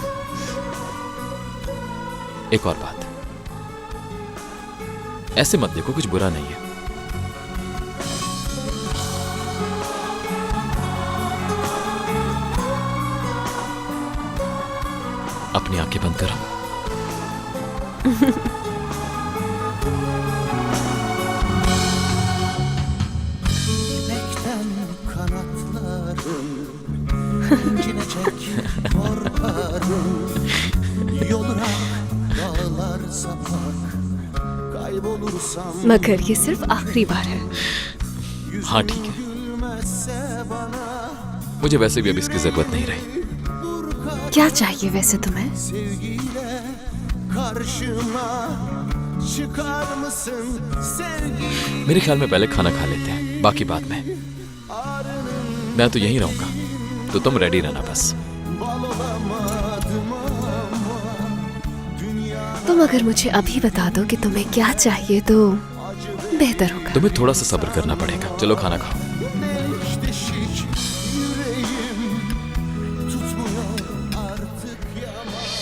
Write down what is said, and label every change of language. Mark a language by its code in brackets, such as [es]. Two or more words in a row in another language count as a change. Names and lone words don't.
[hi] एक और बात, ऐसे मत देखो, कुछ बुरा नहीं है। अपनी आंखें बंद करो। [tr] Bekten kanatlarım incinecek korkarım yoluna dağlar sapak kaybolursam [hi] मगर ये सिर्फ आखिरी बार है। हाँ ठीक है, [tr] gülmezse bana [hi] मुझे वैसे भी अब इसकी जरूरत नहीं रही। क्या चाहिए वैसे तुम्हें? [tr] sevgiyle karşıma çıkar mısın sevgi [hi] मेरे ख्याल में पहले खाना खा लेते हैं, बाकी बाद में। मैं तो यहीं रहूंगा, तो तुम रेडी रहना बस। [tr] bal olamadım ama dünya [hi] तुम अगर मुझे अभी बता दो कि तुम्हें क्या चाहिए तो बेहतर होगा। तुम्हें थोड़ा सा सब्र करना पड़ेगा। चलो खाना खाओ। [tr] deşik yüreğim tutmuyor artık yaman.